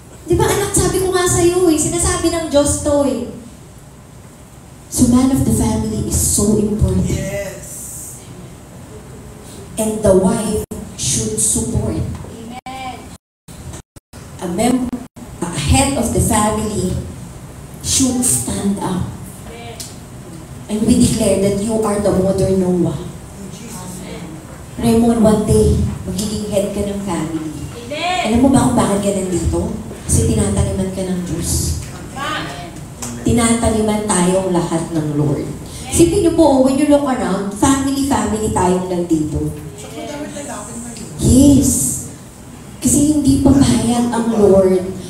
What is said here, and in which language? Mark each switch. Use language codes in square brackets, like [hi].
[tl] Di ba anak, sabi ko nga sa'yo eh, sinasabi ng Diyos to eh. [en] So man of the family is so important. Yes. And the wife should support. Amen. A head of the family should stand up. And we declare that you are the modern Noah. Raymond, one day, [tl] magiging head ka ng [en] family. [tl] Alam mo ba kung bakit ka nandito? Kasi tinataniman ka ng Diyos. Tinataniman tayong lahat ng Lord. Sipin niyo po, [en] when you look around, family [tl] tayong nandito. [en] Yes. [tl] Kasi hindi papayag ang Lord.